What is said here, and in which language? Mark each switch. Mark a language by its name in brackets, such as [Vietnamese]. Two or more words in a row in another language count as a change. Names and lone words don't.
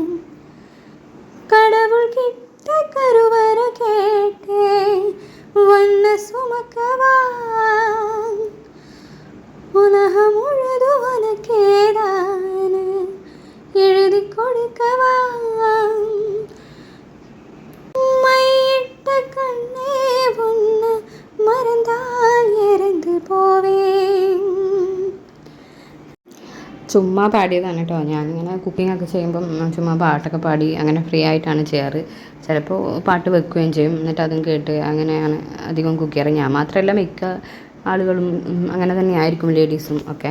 [Tamil] கடவுள் கிட்ட கருவற கேட்டேன், ஒன்ன சுமக்கவா உலகம் முழுது உனக்கேதான எழுதி கொடுக்கவா. மையிட்ட கண்ணே ஒன்ன மறந்தால் இறந்து പോവേൻ. [Malayalam] ചുമ്മാ പാടിയതാണ് കേട്ടോ. ഞാനിങ്ങനെ കുക്കിങ്ങൊക്കെ ചെയ്യുമ്പം ചുമ്മാ പാട്ടൊക്കെ പാടി അങ്ങനെ ഫ്രീ ആയിട്ടാണ് ചെയ്യാറ്. ചിലപ്പോൾ പാട്ട് വെക്കുകയും ചെയ്യും, എന്നിട്ട് അതും കേട്ട് അങ്ങനെയാണ് അധികം കുക്ക് ചെയ്യാറ്. ഞാൻ മാത്രമല്ല, മിക്ക ആളുകളും അങ്ങനെ തന്നെയായിരിക്കും, ലേഡീസും ഒക്കെ.